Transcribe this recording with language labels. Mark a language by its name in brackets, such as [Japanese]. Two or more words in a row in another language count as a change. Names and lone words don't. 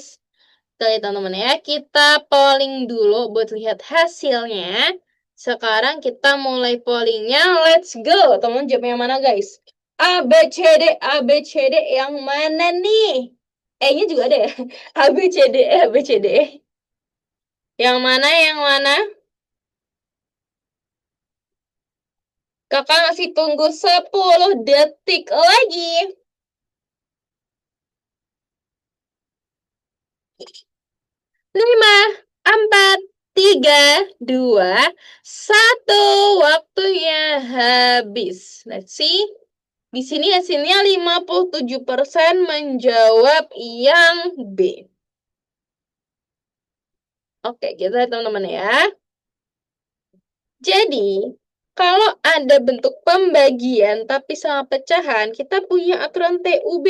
[Indonesian] Oke, teman-teman ya, kita polling dulu buat lihat hasilnya. Sekarang kita mulai pollingnya. [English] Let's go. [Indonesian] Teman-teman jawab yang mana, guys? A, B, C, D, A, B, C, D. Yang mana nih? E-nya juga ada ya? A, B, C, D, E, A, B, C, D, E. Yang mana, yang mana? Kakak masih tunggu 10 detik lagi. 5, 4, 3, 2, 1. Waktunya habis. [English] Let's see. [Indonesian] Di sini hasilnya 57% menjawab yang B. Oke, kita lihat teman-teman ya. Jadi, kalau ada bentuk pembagian tapi sama pecahan, kita punya aturan TUB.